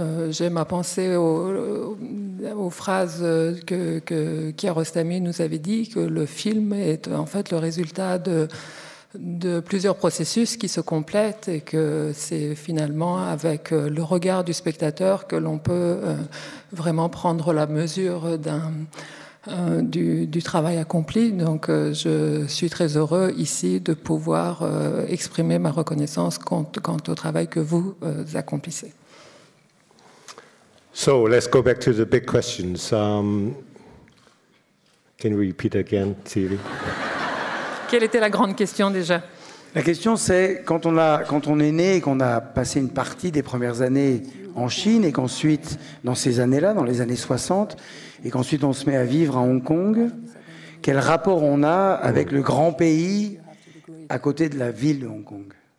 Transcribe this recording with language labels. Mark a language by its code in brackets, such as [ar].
[fr] J'aime à penser aux phrases que Kiarostami nous avait dit, que le film est en fait le résultat de plusieurs processus qui se complètent et que c'est finalement avec le regard du spectateur que l'on peut vraiment prendre la mesure du travail accompli. Donc je suis très heureux ici de pouvoir exprimer ma reconnaissance quant au travail que vous accomplissez. [en] So let's go back to the big questions. Can you repeat again, Thierry? [fr] Quelle était la grande question déjà? La question, c'est quand on est né et qu'on a passé une partie des premières années en Chine et qu'ensuite, dans ces années-là, dans les années 60, et qu'ensuite on se met à vivre à Hong Kong, quel rapport on a avec le grand pays à côté de la ville de Hong Kong?